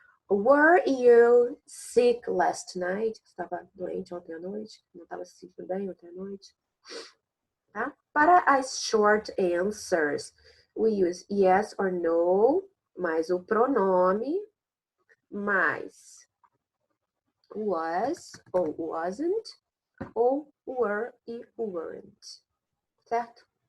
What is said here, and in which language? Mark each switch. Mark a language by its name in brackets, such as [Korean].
[English] Were you sick last night? [Portuguese] Você estava doente ontem à noite? Não estava se sentindo bem ontem à noite? Tá? Para as [English] short answers, we use yes or no, [Portuguese] mais o pronome, mais was ou wasn't, ou were e weren't. Certo?